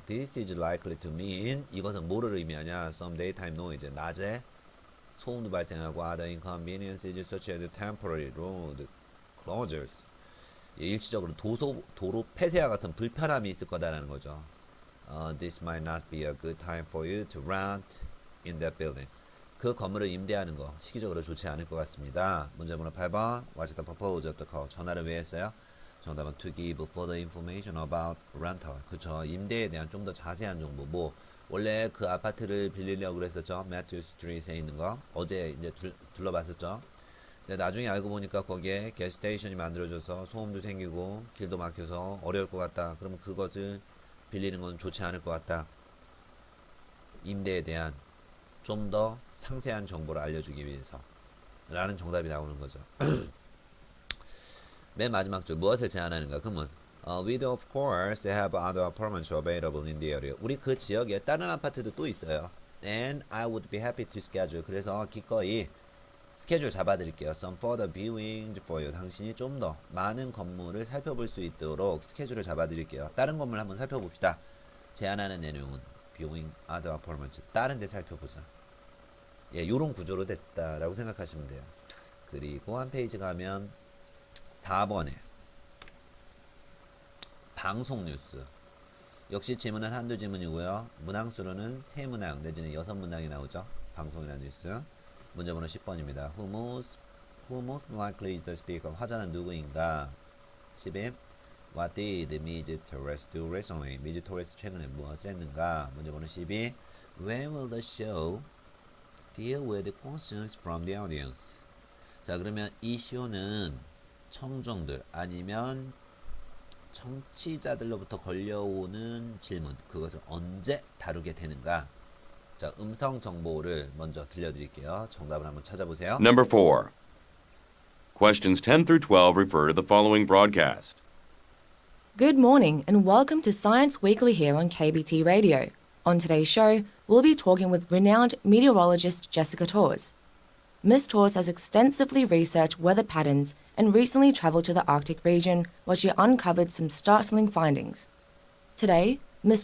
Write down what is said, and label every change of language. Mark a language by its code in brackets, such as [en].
[en] This is likely to mean [ko] 이것은 뭐를 의미하냐? [en] Some daytime noise. [ko] 낮에 소음도 발생하고 [en] other inconveniences such as temporary road closures. [ko] 일시적으로 도로 폐쇄와 같은 불편함이 있을 거다라는 거죠. [en] This might not be a good time for you to rent in that building. [ko] 그 건물을 임대하는 거 시기적으로 좋지 않을 것 같습니다. 문제번호 8번. [en] What's the purpose of the call? [ko] 전화를 왜 했어요? 정답은 [en] to give further information about rental. [ko] 그쵸. 임대에 대한 좀 더 자세한 정보. 뭐 원래 그 아파트를 빌리려고 그랬었죠. 매튜 스트리트에 있는 거. 어제 이제 둘러봤었죠. 근데 나중에 알고 보니까 거기에 게스테이션이 만들어져서 소음도 생기고 길도 막혀서 어려울 것 같다. 그러면 그것을 빌리는 건 좋지 않을 것 같다. 임대에 대한 좀 더 상세한 정보를 알려주기 위해서 라는 정답이 나오는 거죠. 맨 마지막 줄 무엇을 제안하는가? [en] 그러면 we do of course have other apartments available in the area. [ko] 우리 그 지역에 다른 아파트도 또 있어요. [en] And I would be happy to schedule. [ko] 그래서 기꺼이 스케줄 잡아드릴게요. [en] Some further viewing for you. [ko] 당신이 좀 더 많은 건물을 살펴볼 수 있도록 스케줄을 잡아드릴게요. 다른 건물 한번 살펴봅시다. 제안하는 내용은 [en] viewing other apartments. [ko] 다른 데 살펴보자. 예, 요런 구조로 됐다라고 생각하시면 돼요. 그리고 한 페이지 가면 4번에 방송 뉴스. 역시 지문은 한두 지문이고요. 문항수로는 3문항 내지는 6문항이 나오죠. 방송이나 뉴스. 문제번호 10번입니다. [en] Who most likely is the speaker? [ko] 화자는 누구인가? [en] 11. What did Ms. Torres do recently? Ms. [ko] Torres 최근에 무엇을 했는가? 문제번호 12. [en] When will the show deal with questions from the audience? [ko] 자, 그러면 이 쇼는 청중들 아니면 청취자들로부터 걸려오는 질문, 그것을 언제 다루게 되는가? 자, 음성 정보를 먼저 들려드릴게요. 정답을 한번 찾아보세요. [en] Number 4. Questions 10 through 12 refer to the following broadcast. Good morning and welcome to Science Weekly here on KBT Radio. On today's show, we'll be talking with renowned meteorologist Jessica Torres. Ms. Torres has extensively researched weather patterns and recently travelled to the Arctic region where she uncovered some startling findings. Today, Ms.